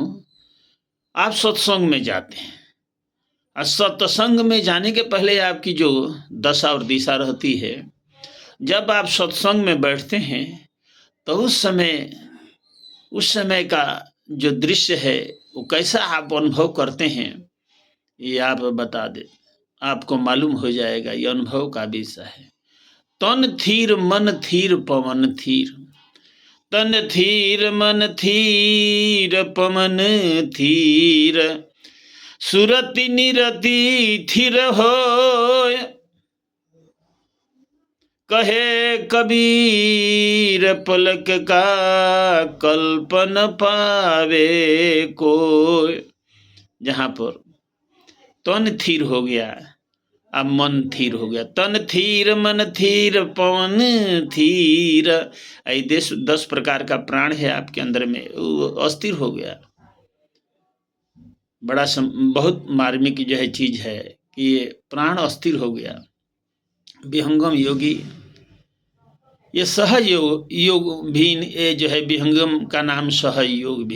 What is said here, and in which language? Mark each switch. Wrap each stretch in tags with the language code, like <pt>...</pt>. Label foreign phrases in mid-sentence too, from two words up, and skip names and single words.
<hi>आप सत्संग में जाते हैं, और सत्संग में जाने के पहले आपकी जो दशा और दिशा रहती है, जब आप सत्संग में बैठते हैं तो उस समय का जो दृश्य है वो कैसा आप अनुभव करते हैं, ये आप बता दे, आपको मालूम हो जाएगा। ये अनुभव का विषय है। तन थीर मन थीर पवन थीर, तन थीर मन थीर पवन थीर, सुरति निरति थीर होय, कहे कबीर पलक का कल्पन पावे कोय। जहाँ पर तन थीर हो गया, अब मन थीर हो गया। तन थीर मन थीर पवन थीर, ऐसे 10 प्रकार का प्राण है आपके अंदर में, वो अस्थिर हो गया। बहुत मार्मिक जो है चीज है कि ये प्राण अस्थिर हो गया। विहंगम योगी, ये सहज योग भी, ये जो है विहंगम का नाम सहज योग भी है।</hi>